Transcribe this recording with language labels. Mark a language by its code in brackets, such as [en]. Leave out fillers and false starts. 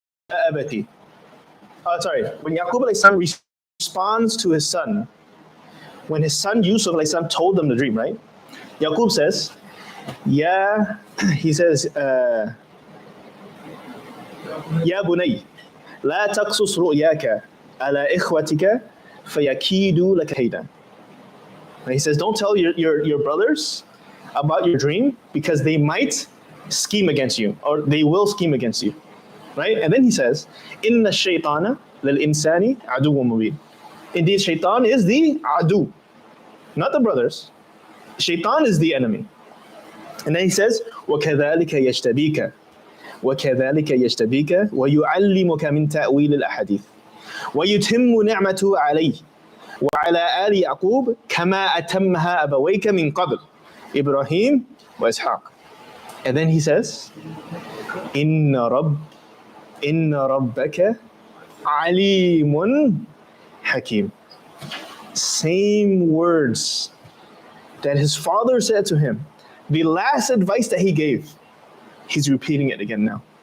[ar] أبتي. [en] Sorry, when Yaqub alayhi salam responds to his son, when his son Yusuf alayhi salam told them the dream, right? Yaqub says, yeah, he says, [ar] يا بني لا تقصص رؤياك على إخوتك فيكيدوا لك كيدا. [en] He says, don't tell your brothers about your dream because they might scheme against you or they will scheme against you. Right? And then he says, [ar] إِنَّ الشَّيْطَانَ لِلْإِنسَانِ عَدُوٌ مُبِينٌ. [en] Indeed, shaitan is the adu, not the brothers. Shaitan is the enemy. And then he says, [ar] وَكَذَلِكَ يَجْتَبِيكَ وَكَذَلِكَ يَجْتَبِيكَ وَيُعَلِّمُكَ مِنْ تَأْوِيلِ الْأَحَادِيثِ وَيُتِمُّ نِعْمَتُهُ عَلَيْهِ وعلى آل يعقوب كما أتمها أبويك من قبل إبراهيم وإسحاق. [en] And then he says, [ar] إن ربك عليم حكيم. [en] Same words that his father said to him, the last advice that he gave, he's repeating it again now.